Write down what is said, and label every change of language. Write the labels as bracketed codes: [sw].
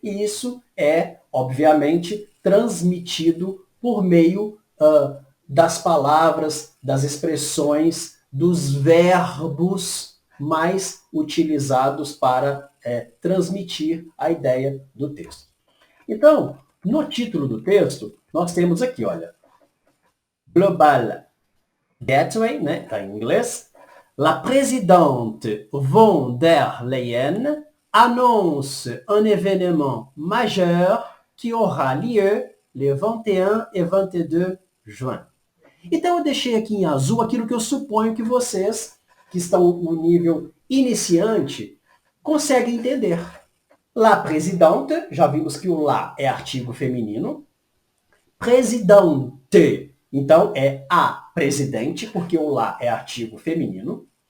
[pt] E isso é, obviamente, transmitido por meio das palavras, das expressões, dos verbos mais utilizados para transmitir a ideia do texto. Então, no título do texto, nós temos aqui, olha, Global Gateway, né, está em inglês. [fr] La présidente von der Leyen annonce un événement majeur qui aura lieu le 21 et 22 juin. [pt] Então, eu deixei aqui em azul aquilo que eu suponho que vocês, que estão no nível iniciante, conseguem entender. La présidente, já vimos que o la é artigo feminino. Présidente, então é a presidente, porque o la é artigo feminino.